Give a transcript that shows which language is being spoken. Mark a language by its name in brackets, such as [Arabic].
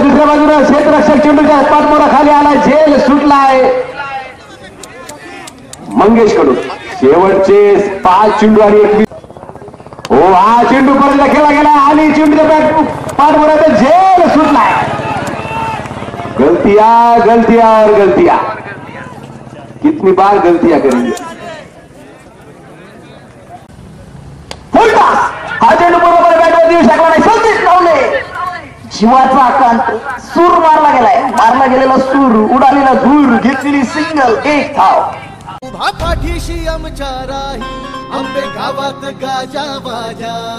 [Marathi] दुसऱ्या बाजूला क्षेत्ररक्षक चेंडूच्या पाठमोरा खाली आलाय. झेल सुटलाय मंगेश कडून. शेवटचे 5 चेंडू आणि 21. हो हा चेंडू परत खेळला गेला. आली चेंडूच्या पाठमोरा तर झेल सुटलाय. [Hindi] गलतिया गलतिया और गलतिया. कितनी बार गलतियां करेंगे. [Marathi] हा चेंडू बरोबर बॅटवर देऊ शकला नाही. संदेश लावले. जीवाचा आकांत सूर मारला गेलाय. मारला गेलेला सूर, उडालेला धूर, घेतलेली सिंगल, एक धाव. उभा पाठीशी आमच्या राही आंबे गावात गाजा बाजा.